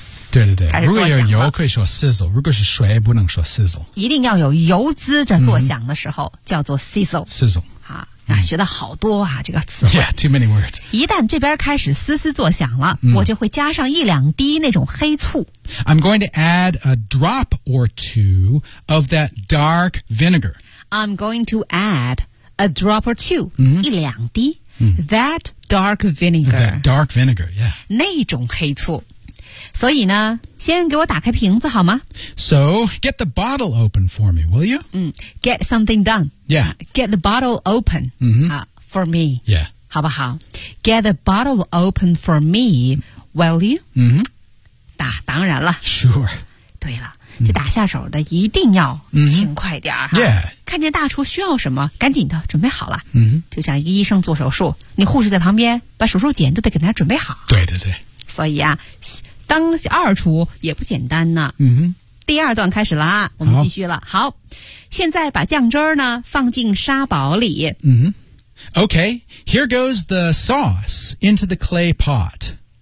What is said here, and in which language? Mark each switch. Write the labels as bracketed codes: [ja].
[zh] 对对对如果有油可以说 sizzle 如果是水不能说 sizzle 一定要有油滋着作响的时候、叫做 sizzle [en] sizzle [zh] 啊学的好多啊这个词 [en] yeah too many words [zh] 一旦这边开始嘶嘶作响了、我就会加上一两滴那种黑醋 [en] I'm going to add a drop or two of that dark vinegar I'm going to add a drop or two、 [zh] 一两滴、 [en] that dark vinegar that dark vinegar yeah [zh] 那种黑醋所以呢先给我打开瓶子好吗 [en] So, get the bottle open for me, will you?、 get something done. Yeah. Get the bottle open、for me. Yeah. [zh] 好不好 [en] Get the bottle open for me, will you?、 [zh] 当然了。 [en] Sure. [zh] 对了这打下手的一定要勤快点儿、 [en] Yeah. [zh] 看见大厨需要什么赶紧的准备好了。就像一个医生做手术你护士在旁边把手术剪都得给他准备好。对对对。所以啊当二厨也不简单呢、第二段开始了我们继续了 好现在把酱汁呢放进沙堡里、 [en] Okay, here goes the sauce into the clay pot